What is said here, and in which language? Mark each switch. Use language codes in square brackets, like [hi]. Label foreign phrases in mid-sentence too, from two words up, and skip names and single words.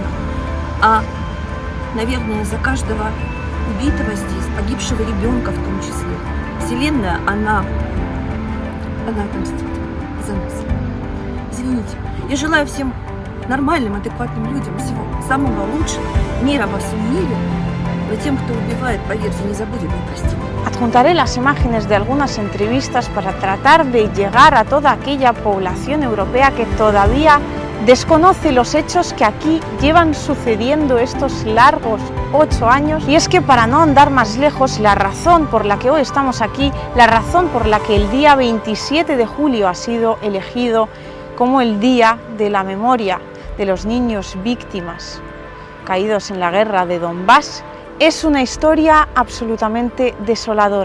[ru] А, наверное, за каждого убитого здесь, погибшего ребенка в том числе, Вселенная, она отомстит за нас. Извините. Я желаю всем нормальным, адекватным людям всего самого лучшего, мира во всем мире. Но тем, кто убивает, поверьте, не забудем и простим. [es] Adjuntaré las imágenes de algunas entrevistas para tratar de llegar a toda aquella población europea que todavía desconoce los hechos que aquí llevan sucediendo estos largos 8 años. Y es que, para no andar más lejos, la razón por la que hoy estamos aquí, la razón por la que el día 27 de julio ha sido elegido como el Día de la Memoria de los niños víctimas caídos en la guerra de Donbass, es una historia absolutamente desoladora.